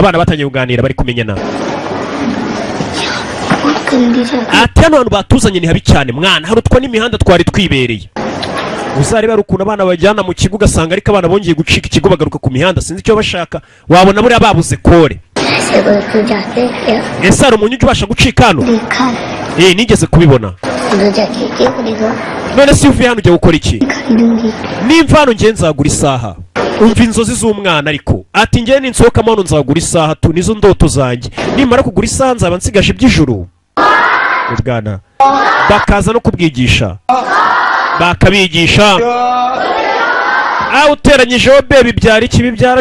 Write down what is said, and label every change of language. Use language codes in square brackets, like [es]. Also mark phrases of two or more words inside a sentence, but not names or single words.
[rw] Abana batangiye kuganira bari kumenyana. Ati hano hantu batuzanye ni habi cyane mwana harutwa n'imihanda twari twibereye. uzareba ari ukuntu abana bajyana mu kigo ugasanga ariko abana bongeye gucika ikigo bagaruka ku mihanda sinzi icyo bashaka wabona buriya babuze kore [hi] ऐसे कोई तू जाते क्या [rw] ese hari umuntu ujya ubasha gucika hano [hi] देखा [rw] nigeze kubibona [hi] उधर जाके क्या करेगा [rw] none si uvuye hano ujya gukora iki [hi] खरीदूंगी [rw] nimva hano ngiye nzagura isaha umva inzozi z'umwana ariko ati ngiye ninsohokamo hano nzagura isaha tu nizo ndoto zanjye nimara kugura isaha nzaba nsigaje iby'ijuru ubwana bakaza no kubwigisha bakabigisha uteranyijeho bebi byara iki bibyara